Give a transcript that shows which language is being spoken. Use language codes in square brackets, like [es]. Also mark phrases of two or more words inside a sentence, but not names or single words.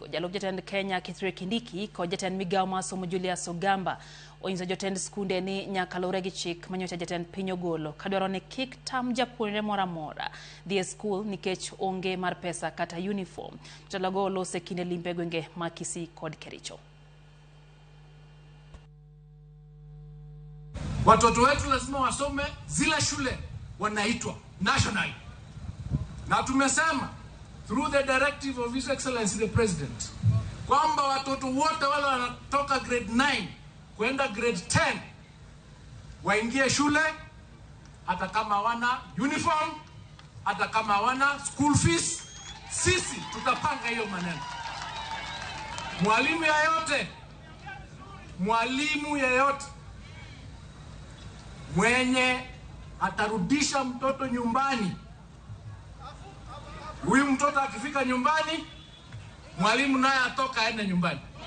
[luo] Jalup jatend Kenya Kithure Kindiki kod jatend migawo mar somo Julius Ogamba onyiso jotend skunde ni nyaka luwre gi chik manyocha jatend piny ogolo kadwaro ni kik tam japuonjre moro amora dhi e skul nikech onge mar pesa kata uniform. Jotelo olose kinde limbe gwenge ma Kisii kod Kericho. [sw] Watoto wetu lazima wasome zile shule wanaitwa national. Na tumesema [en] through the directive of His Excellency the President [sw] kwamba watoto wote wale wanatoka grade 9 kwenda grade 10 waingie shule hata kama wana uniform, hata kama wana [en] school fees. [sw] Sisi tutapanga hiyo maneno. Mwalimu yeyote mwenye atarudisha mtoto nyumbani, huyu mtoto akifika nyumbani, mwalimu naye atoka aende nyumbani.